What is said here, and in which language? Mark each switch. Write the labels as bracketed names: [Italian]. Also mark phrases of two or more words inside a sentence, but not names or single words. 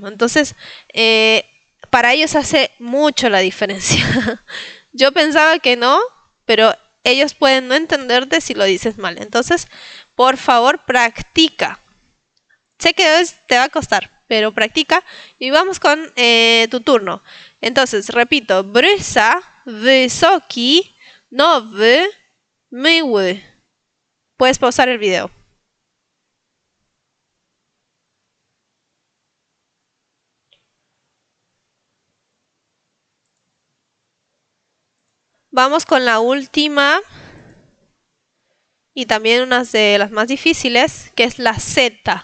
[Spanish] Entonces, para ellos hace mucho la diferencia. Yo pensaba que no, pero ellos pueden no entenderte si lo dices mal. Entonces, por favor, practica. Sé que te va a costar, pero practica. Y vamos con tu turno. Entonces, repito. [Polish] Brysa, wysoki, nowy, myły. [Spanish] Puedes pausar el video. Vamos con la última. Y también una de las más difíciles, que es la Z.